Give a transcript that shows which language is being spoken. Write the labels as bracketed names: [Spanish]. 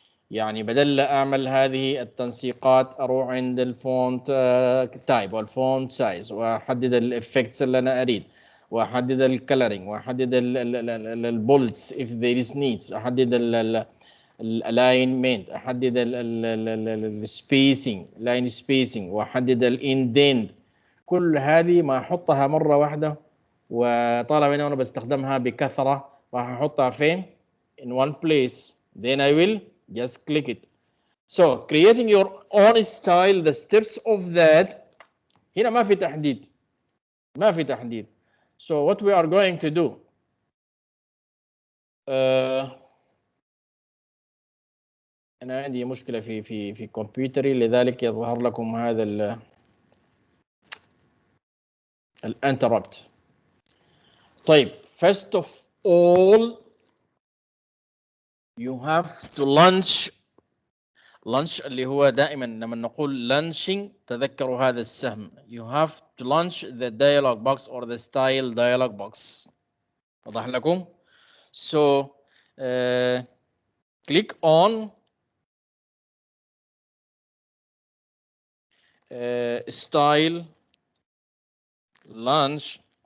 [Arabic] يعني بدل لا أعمل هذه التنسيقات أروح عند الفونت تايب والفونت سايز وأحدد الإفكتس اللي أنا أريد وأحدد الكلرينج وأحدد البولتس [English] if there is needs، [Arabic] أحدد الالاينمنت، أحدد السبيسنج لاين سبيسنج، وأحدد الاندنت. كل هذه ما أحطها مرة واحدة، وطالما أنا بستخدمها بكثرة راح أحطها فين؟ [English] in one place. Then I will just click it. So creating your own style, the steps of that. [Arabic] هنا ما في تحديد، ما في تحديد. [English] So what we are going to do, [Arabic] أنا عندي مشكلة في كمبيوتري، لذلك يظهر لكم هذا الانتربت. طيب [English] first of all you have to launch [Arabic] اللي هو دائما لما نقول launching تذكروا هذا السهم. [English] You have to launch the dialog box or the style dialog box. [Arabic] وضح لكم؟ [English] So click on style launch